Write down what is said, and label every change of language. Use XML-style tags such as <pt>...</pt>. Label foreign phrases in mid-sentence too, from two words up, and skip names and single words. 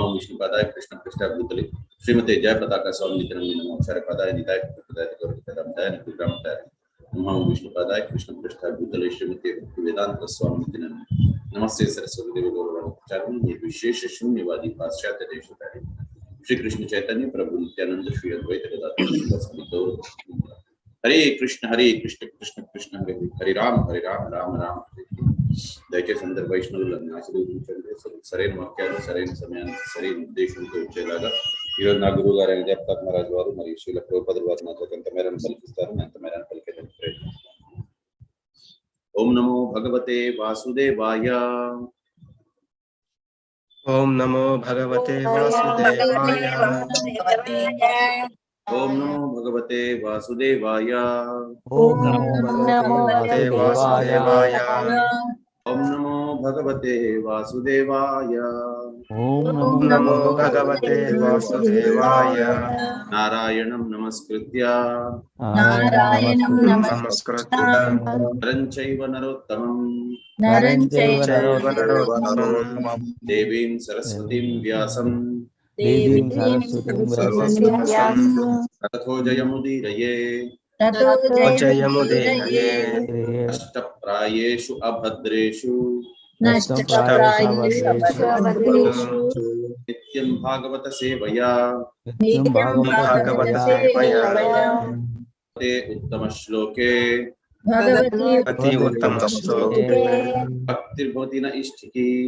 <sa>विष्णुपादाय कृष्णपृष्ठाय भूतले श्रीमते जय पताका स्वामिनिते नमो आचार्यपादाय निताय कृपदाय गौरवदाय निकुलरामताय नमः। विष्णुपादाय कृष्णपृष्ठाय भूतले श्रीमते वेदांत स्वामिनिते नमस्ते सरस्वती देवी गौरवाचार्य निर्विशेष शून्यवादी पाश्चात्य देशतारिणी श्री कृष्ण चैतन्य प्रभु नित्यानंद श्री अद्वैत गदाधर। हरे कृष्ण कृष्ण कृष्ण हरे हरे राम राम राम हरे।</sa> <te>దయచేసి అందరు వైష్ణవులను ఆశీర్వదించండి. సరైన వాక్యాలు సరైన సమయానికి సరైన ఉద్దేశంతో వచ్చేలాగా ఈరోజు నా గురువు గారు జగతాప్ మహారాజ్ వారు మరియు శ్రీల ప్రభుపాదుల వారు నాతో కొంత మేరను పలికిస్తారు. అంత మేరను పలికేదానికి ప్రయత్నిస్తాను.</te> <sa>ఓం నమో భగవతే వాసుదేవాయ. ఓం నమో భగవతే వాసుదేవాయ. ఓం నమో భగవతే వాసుదేవాయ. ఓం నమో భగవతే వాసుదేవాయ. ఓం నమో భగవతే వాసుదేవాయ. ఓం నమో భగవతే వాసుదేవాయ. నారాయణం నమస్కృత్య నరం చైవ నరోత్తమం దేవీం సరస్వతీం వ్యాసం తతో జయముదీరయే అష్టప్రాయేషు అభద్రేషు నిత్యం భాగవత సేవయా ఉత్తమ శ్లోకే భక్తిర్భవతి న ఇష్టికి.</sa>